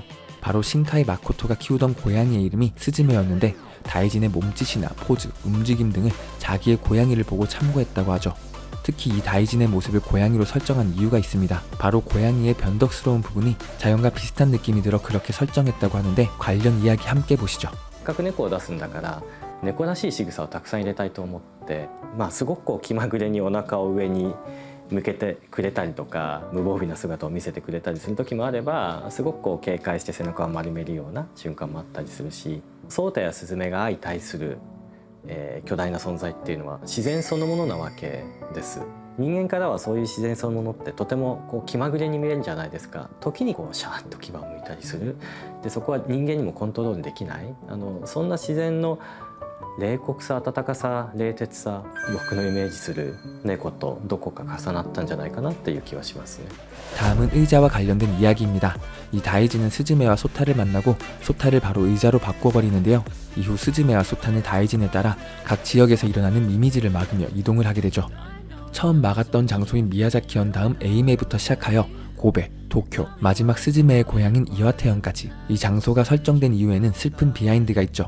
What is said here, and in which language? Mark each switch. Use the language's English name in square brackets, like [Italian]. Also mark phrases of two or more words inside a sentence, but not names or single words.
[Korean] 바로 신카이 마코토가 키우던 고양이의 이름이 스즈메였는데, 다이진의 몸짓이나 포즈, 움직임 등을 자기의 고양이를 보고 참고했다고 하죠. 특히 이 다이진의 모습을 고양이로 설정한 이유가 있습니다. 바로 고양이의 변덕스러운 부분이 자연과 비슷한 느낌이 들어 그렇게 설정했다고 하는데, 관련 이야기 함께 보시죠. [Japanese] せっかく猫を出すんだから猫らしい仕草をたくさん入れたいと思って、すごくこう気まぐれにお腹を上に向けてくれたりとか、無防備な姿を見せてくれたりする時もあれば、すごくこう警戒して背中を丸めるような瞬間もあったりするし、ソータやスズメが相対する、巨大な存在っていうのは自然そのものなわけです。人間からはそういう自然そのものってとてもこう気まぐれに見えるんじゃないですか。時にこうシャーッと牙を向いたりする。でそこは人間にもコントロールできない、そんな自然の冷酷さ、温かさ、冷徹さ、僕のイメージする猫とどこか重なったんじゃないかなっていう気はしますね。 [Korean] 다음은 의자와 관련된 이야기입니다. 이 다이진은 스즈메와 소타를 만나고 소타를 바로 의자로 바꿔버리는데요. 이후 스즈메와 소타는 다이진에 따라 각 지역에서 일어나는 미미지를 막으며 이동을 하게 되죠. 처음 막았던 장소인 미야자키현 다음 에이메부터 시작하여 고베, 도쿄, 마지막 스즈메의 고향인 이와테현까지 이 장소가 설정된 이유에는 슬픈 비하인드가 있죠.